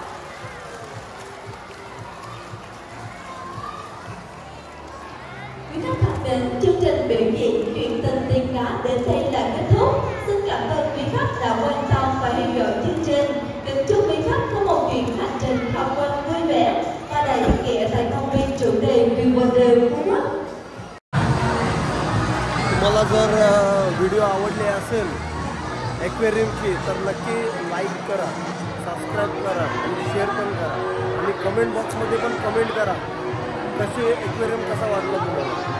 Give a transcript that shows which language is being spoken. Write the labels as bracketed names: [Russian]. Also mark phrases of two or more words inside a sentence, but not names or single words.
[Vietnamese] Mỹ Đức khẳng định chương trình biểu diễn chuyện tình tiên cá đến đây là kết thúc. Xin cảm ơn quý khách đã quan tâm và theo dõi chương trình. Kính chúc quý khách có một chuyến hành trình tham quan vui vẻ và đầy ý nghĩa tại công viên chủ đề View Phú Quốc. [Marathi] तुम्हाला जर व्हिडिओ आवडले असेल ॲक्वेरियमची तर नक्की लाईक करा, सबस्क्राईब करा आणि शेअर पण करा आणि कमेंट बॉक्समध्ये पण कमेंट करा कसे ॲक्वेरियम कसा वाटला तुम्हाला.